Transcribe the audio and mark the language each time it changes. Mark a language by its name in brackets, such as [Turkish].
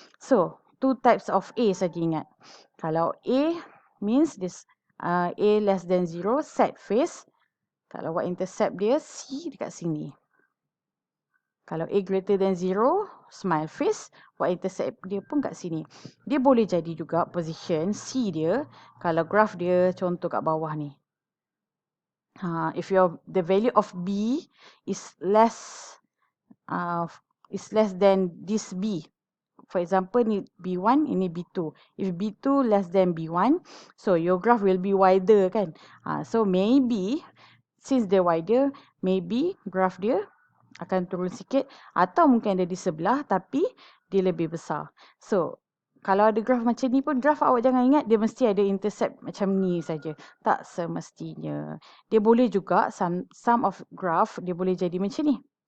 [English] So, two types of A [Malay] saja ingat. Kalau [English] A means this A less than 0, sad face. [Malay] Kalau [English] y-intercept [Malay] dia C dekat sini. Kalau [English] A greater than 0, smile face. [Malay] Y-intercept dia pun kat sini. Dia boleh jadi juga position C dia. Kalau graph dia contoh kat bawah ni. [English] If the value of B is less than this B. For example, [Malay] ni B1, ini B2. [English] If B2 less than B1, so your graph will be wider [Malay] kan. [English] So maybe, since [Malay] dia [English] wider, maybe graph [Malay] dia akan turun sikit. Atau mungkin ada di sebelah tapi dia lebih besar. [English] So, [Malay] kalau ada graph macam ni pun, graph awak jangan ingat dia mesti ada intercept macam ni saja. Tak semestinya. Dia boleh juga, [English] some of graph, [Malay] dia boleh jadi macam ni.